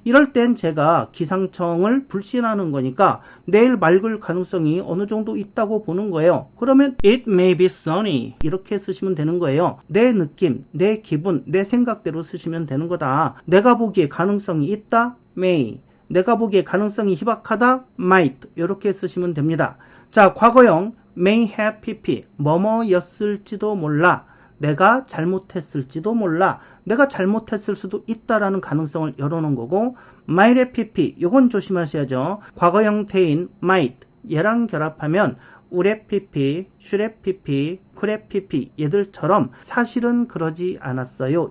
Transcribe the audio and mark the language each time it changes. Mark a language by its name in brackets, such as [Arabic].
[Korean] 이럴 땐 제가 기상청을 불신하는 거니까 내일 맑을 가능성이 어느 정도 있다고 보는 거예요. 그러면 [English] it may be sunny [Korean] 이렇게 쓰시면 되는 거예요. 내 느낌, 내 기분, 내 생각대로 쓰시면 되는 거다. 내가 보기에 가능성이 있다? may. 내가 보기에 가능성이 희박하다? might. 이렇게 쓰시면 됩니다. 자, 과거형 may have pp. 뭐뭐였을지도 몰라. 내가 잘못했을지도 몰라. 내가 잘못했을 수도 있다라는 가능성을 열어놓은 거고 might have pp. 이건 조심하셔야죠. 과거 형태인 might 얘랑 결합하면 would have pp, should have pp, could have pp 얘들처럼 사실은 그러지 않았어요.